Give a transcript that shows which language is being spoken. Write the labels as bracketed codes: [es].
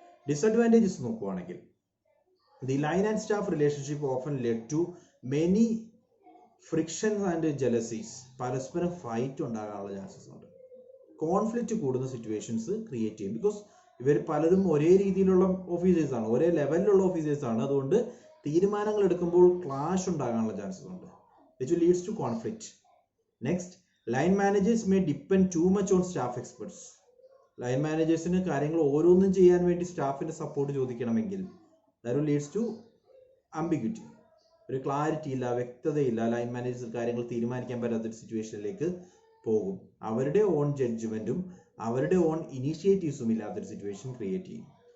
[ml] Disadvantages നോക്കുവാണെങ്കിൽ, [en] The line and staff relationship often lead to many frictions and jealousies. [ml] പരസ്പരം fight ഉണ്ടാകാനുള്ള chances ഉണ്ട്. Conflict കൂടുന്ന സിറ്റുവേഷൻസ് ക്രിയേറ്റ് ചെയ്യും. ബിക്കോസ് ഇവർ പലരും ഒരേ രീതിയിലുള്ള ഓഫീസേഴ്സ് ആണ്, ഒരേ ലെവലിലുള്ള ഓഫീസേഴ്സ് ആണ്. അതുകൊണ്ട് തീരുമാനങ്ങൾ എടുക്കുമ്പോൾ ക്ലാഷ് ഉണ്ടാകാനുള്ള ചാൻസസ് ഉണ്ട്, [en] which leads to conflict. Next, line managers may depend too much on staff experts. [ml] Line മാനേജേഴ്സിന് കാര്യങ്ങൾ ഓരോന്നും ചെയ്യാൻ വേണ്ടി സ്റ്റാഫിന്റെ support ചോദിക്കണമെങ്കിൽ [en] that leads to ambiguity. [ml] ഒരു ക്ലാരിറ്റി ഇല്ല, വ്യക്തതയില്ല. ലൈൻ മാനേജേഴ്സ് കാര്യങ്ങൾ തീരുമാനിക്കാൻ പറ്റാത്തൊരു സിറ്റുവേഷനിലേക്ക് പോകും. അവരുടെ ഓൺ ജഡ്ജ്മെന്റും അവരുടെ ഓൺ ഇനീഷ്യേറ്റീവ്സും ഇല്ലാത്തൊരു സിറ്റുവേഷൻ ക്രിയേറ്റ് ചെയ്യും.